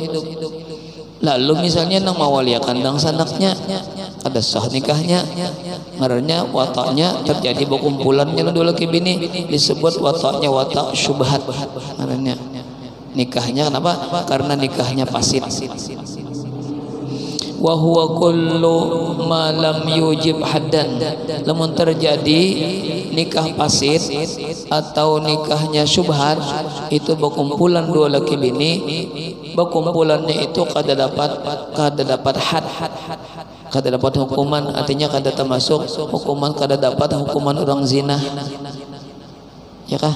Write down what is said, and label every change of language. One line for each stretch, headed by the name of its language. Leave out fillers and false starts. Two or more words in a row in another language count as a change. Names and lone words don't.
Banjar: Lalu misalnya nang mawaliakan dang sanaknya, kada sah nikahnya, ngarannya watanya terjadi berkumpulannya dua laki bini, disebut watanya watak syubhat ngarannya. Nikahnya kenapa? Karena nikahnya fasid.
Arabic: وهو كل ما لم يوجب حدا,
Banjar: lamun terjadi nikah fasid atau nikahnya syubhat, itu berkumpulan dua laki bini, berkumpulannya itu kada dapat had, kada dapat hukuman, artinya kada termasuk hukuman, kada dapat hukuman orang zina, ya kah?